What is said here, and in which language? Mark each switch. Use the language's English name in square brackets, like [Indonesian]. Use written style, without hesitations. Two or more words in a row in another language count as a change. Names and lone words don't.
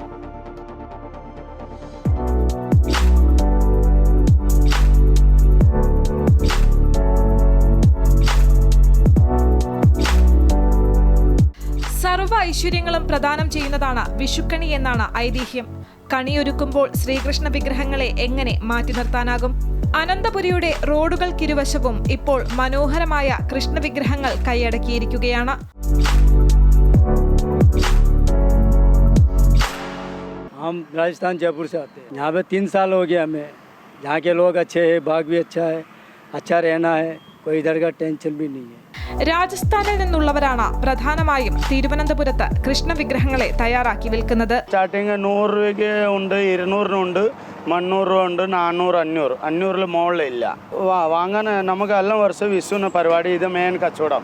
[Malayalam] സർവ്വ ഐശ്വര്യങ്ങളും പ്രദാനം ചെയ്യുന്നതാണ് വിഷുക്കണി എന്നാണ് ഐതിഹ്യം. കണിയൊരുക്കുമ്പോൾ ശ്രീകൃഷ്ണ വിഗ്രഹങ്ങളെ എങ്ങനെ മാറ്റി നിർത്താനാകും? അനന്തപുരിയുടെ റോഡുകൾക്കിരുവശവും ഇപ്പോൾ മനോഹരമായ കൃഷ്ണ വിഗ്രഹങ്ങൾ കൈയടക്കിയിരിക്കുകയാണ്. [Hindi] हम राजस्थान जयपुर से आते हैं. यहाँ पे 3 साल हो गया हमें. यहाँ के लोग अच्छे हैं, भाग भी अच्छा है, अच्छा रहना है, कोई इधर का टेंशन भी नहीं है. [Malayalam] രാജസ്ഥാനിൽ നിന്നുള്ളവരാണ് പ്രധാനമായും തിരുവനന്തപുരത്ത് കൃഷ്ണ വിഗ്രഹങ്ങളെ തയ്യാറാക്കി വിൽക്കുന്നത്. സ്റ്റാർട്ടിങ് 100 രൂപയ്ക്ക് ഉണ്ട്, 200 ഉണ്ട്, 300 രൂപ ഉണ്ട്, 400, 500 മുകളിലില്ല. വാങ്ങാൻ നമുക്ക് എല്ലാ വർഷവും വിഷുവിന് പരിപാടി. ഇത് മെയിൻ കച്ചവടം.